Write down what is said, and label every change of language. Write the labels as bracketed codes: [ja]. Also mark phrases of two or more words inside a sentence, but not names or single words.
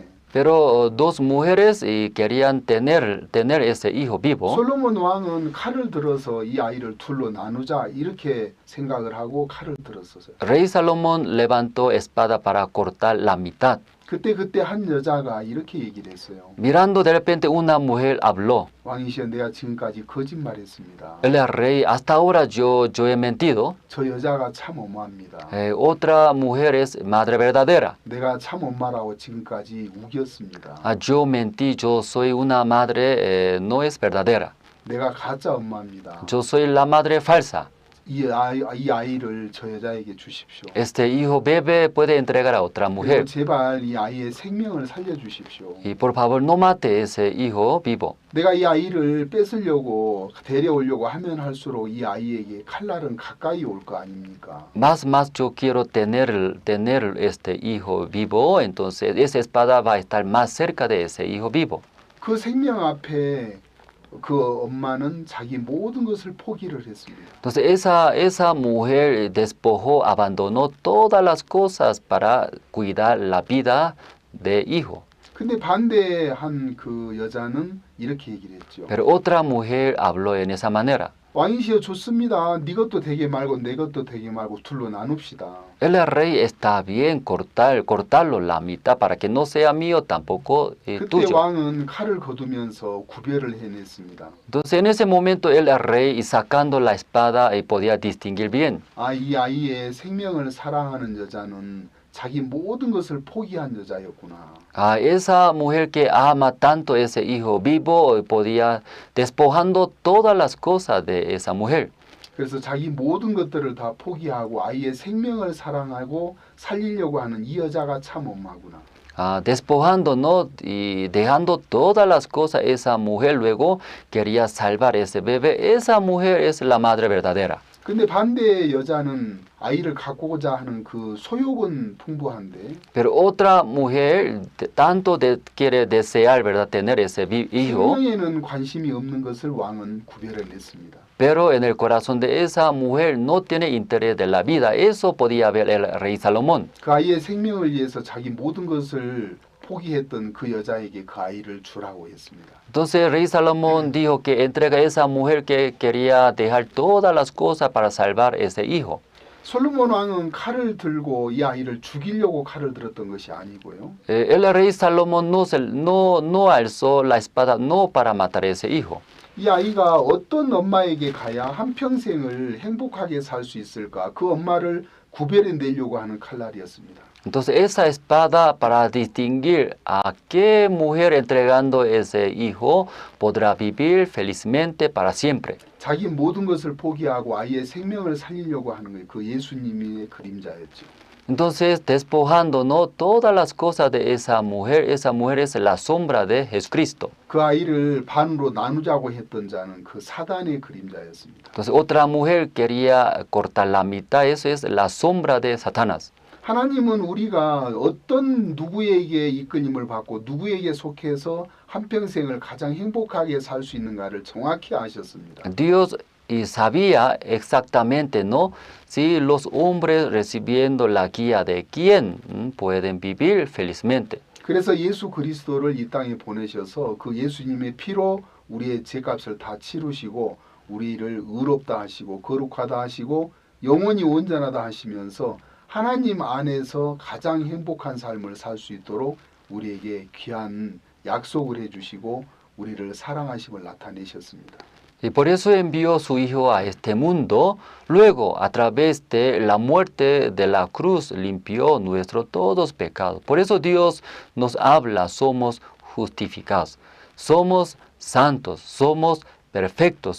[es] pero dos mujeres querían tener ese hijo vivo. [ko] 솔로몬 왕은 칼을 들어서 이 아이를 둘로 나누자 이렇게 생각을 하고 칼을 들었어요. [es] Rey Salomón levantó espada para cortar la mitad. [ko] 그때 한 여자가 이렇게 얘기를 했어요. [es] Mirando de repente una mujer habló. [ko] 왕이시여 내가 지금까지 거짓말했습니다. [es] El rey, hasta ahora yo he mentido. [ko] 저 여자가 참 엄마입니다. [es] Otra mujer es madre verdadera. [ko] 내가 참 엄마라고 지금까지 우겼습니다. [es] Yo mentí, yo soy una madre, no es verdadera. [ko] 내가 가짜 엄마입니다. [es] Yo soy la madre falsa. [ko] 이 아이를 저 여자에게 주십시오. [es] Este hijo bebé puede entregar a otra [ko] 그리고 [es] mujer. [ko] 제발 이 아이의 생명을 살려주십시오. [es] Y por favor, no mate ese hijo vivo. [ko] 내가 이 아이를 뺏으려고 데려오려고 하면 할수록 이 아이에게 칼날은 가까이 올 거 아닙니까? [es] Más yo quiero tener este hijo vivo, entonces esa espada va a estar más cerca de ese hijo vivo. [ko] 그 생명 앞에 그 엄마는 자기 모든 것을 포기를 했습니다. [es] Entonces esa mujer despojó, abandonó todas las cosas para cuidar la vida de hijo. [ko] 근데 반대한 그 여자는 이렇게 얘기를 했죠. [es] Pero otra mujer habló en esa manera. [ko] 왕이시여 좋습니다. 네 것도 되게 말고 내 것도 되게 말고 둘로 나눕시다. [es] El rey está bien cortarlo la mitad para que no sea mío tampoco [ko] 그때 [es] tuyo. [ko] 왕은 칼을 거두면서 구별을 해냈습니다. [es] Entonces en ese momento el rey, y sacando la espada, podía distinguir bien. [ko] 이 아이의 생명을 사랑하는 여자는 자기 모든 것을 포기한 여자였구나. [es] Esa mujer que ama tanto ese hijo vivo podía despojando todas las cosas de esa mujer. [ko] 그래서 자기 모든 것들을 다 포기하고 아이의 생명을 사랑하고 살리려고 하는 이 여자가 참 엄마구나. [es] Despojando, ¿no? Y dejando todas las cosas, esa mujer luego quería salvar ese bebé. Esa mujer es la madre verdadera. [ko] 근데 반대의 여자는 아이를 갖고자 하는 그 소욕은 풍부한데 [es] Pero otra mujer tanto quiere desear, ¿verdad?, tener ese hijo. [ko] 생명에는 관심이 없는 것을 왕은 구별해냈습니다. [es] Pero en el corazón de esa mujer no tiene interés de la vida. Eso podía ver el rey Salomón. [ko] 그 아이의 생명을 위해서 자기 모든 것을 포기했던 그 여자에게 그 아이를 주라고 했습니다. [es] Entonces el rey Salomón dijo que entrega a esa mujer que quería dejar todas las cosas para salvar ese hijo. [ko] 솔로몬 왕은 칼을 들고 이 아이를 죽이려고 칼을 들었던 것이 아니고요. [es] El rey Salomón no alzó la espada no para matar a ese hijo. [ko] 이 아이가 어떤 엄마에게 가야 한평생을 행복하게 살 수 있을까? 그 엄마를 구별해내려고 하는 칼날이었습니다. [es] Entonces esa espada para distinguir a qué mujer entregando ese hijo podrá vivir felizmente para siempre. [ko] 자기 모든 것을 포기하고 아이의 생명을 살리려고 하는 게 그 예수님의 그림자였죠. [es] Entonces despojándonos todas las cosas de esa mujer es la sombra de Jesucristo. [ko] 그 아이를 반으로 나누자고 했던 자는 그 사단의 그림자였습니다. [es] Entonces otra mujer quería cortar la mitad, eso es la sombra de Satanás. [ko] 하나님은 우리가 어떤 누구에게 이끌림을 받고 누구에게 속해서 한평생을 가장 행복하게 살 수 있는가를 정확히 아셨습니다. [es] Dios sabía exactamente, ¿no?, si los hombres recibiendo la guía de quién pueden vivir felizmente. [ko] 그래서 예수 그리스도를 이 땅에 보내셔서 그 예수님의 피로 우리의 죄값을 다 치르시고 우리를 의롭다 하시고 거룩하다 하시고 영원히 온전하다 하시면서 하나님 안에서 가장 행복한 삶을 살 수 있도록 우리에게 귀한 약속을 해주시고 우리를 사랑하심을 나타내셨습니다. [es] Y por eso envió su Hijo a este mundo, luego a través de la muerte de la cruz limpió nuestros todos pecados. Por eso Dios nos habla, somos justificados, somos santos, somos perfectos.